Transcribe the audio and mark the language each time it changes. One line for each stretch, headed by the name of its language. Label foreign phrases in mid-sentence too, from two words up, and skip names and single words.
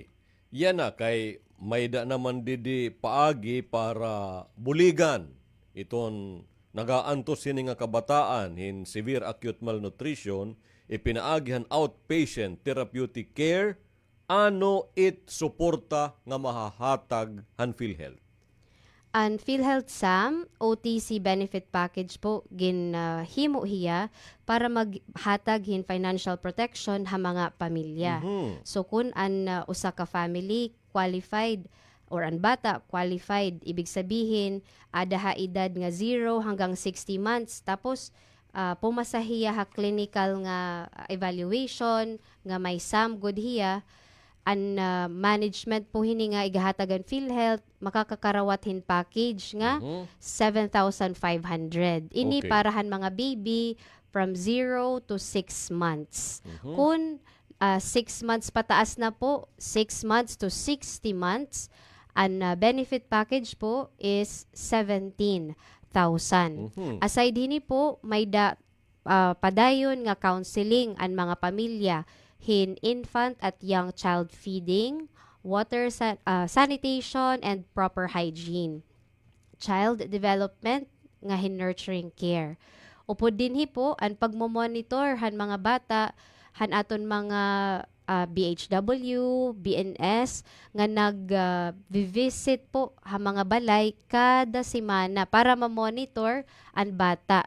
Waray: Yan na kay may da naman didi paagi para buligan iton nagaantos sini nga kabataan
English: in severe acute malnutrition
Waray: ipinaagihan
English: outpatient therapeutic care
Waray: ano it suporta nga mahahatag han PhilHealth. Ang PhilHealth SAM OTC benefit package po ginhimo hiya para maghatag hin
English: financial protection
Waray: ha mga pamilya. So kun an usa ka
English: family qualified or
Waray: ang bata qualified,
Filipino: ibig sabihin
Waray: ada ha edad nga 0 hanggang 60 months tapos pumasahiya ha clinical nga evaluation nga may SAM good hiya an management po hini nga igahatagan PhilHealth makakakarawat hin package nga 7,500. Ini Okay. parahan mga baby
English: from 0 to 6 months.
Waray: Kung 6 months pataas na po,
English: 6 months to 60 months,
Waray: ang
English: benefit package
Waray: po is 17,000. Aside hini po, may padayon nga counseling ang mga pamilya hin infant at
English: young child feeding, water sanitation, and proper hygiene. Child development
Waray: nga hin
English: nurturing care.
Waray: Upod din po ang pagmomonitor han mga bata han aton mga BHW, BNS nga nag-visit po ha mga balay kada semana para ma-monitor ang bata.